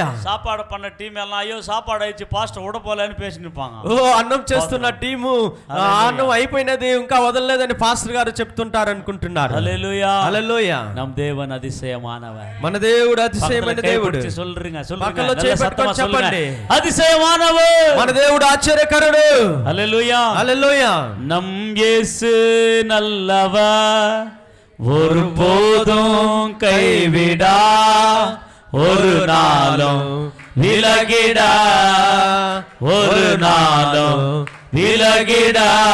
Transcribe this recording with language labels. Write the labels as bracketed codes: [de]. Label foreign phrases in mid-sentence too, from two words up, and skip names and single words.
[ta] சாப்பாடு பண்ண டீம் எல்லாம் ஐயோ சாப்பாடு ஆயிடுச்சு பாஸ்ட் உடப்போலன்னு பேசி நிப்பாங்க. [te] అన్నం చేస్తున్న టీము అన్నం అయిపోయినది ఇంకా వదలలేదని పాస్టర్ గారు చెప్తుంటారు అనుకుంటున్నారు. హల్లెలూయా, హల్లెలూయా. [ta] நம் தேவன் அதிசயமானவர். [te] మన దేవుడు అతిశయమైన దేవుడు. [ta] சொல்றீங்க [te] పక్కలో [ta] சொல்லுங்க, [te] చేయి [ta] சத்தமா [te] పట్టుకొని [ta] சொல்லுங்க, [te] చెప్పండి. [ta] அதிசயமானவர். [te] మన దేవుడు ఆశ్చర్యకరుడు. [ta] ஹல்லேலூயா, [te] హల్లెలూయా. [ta] நம் இயேசு நல்லவர், ஒருபோதும் கைவிடா, ஒரு நாளும் விலகிடா, ஒரு நாளும் விலகிடா.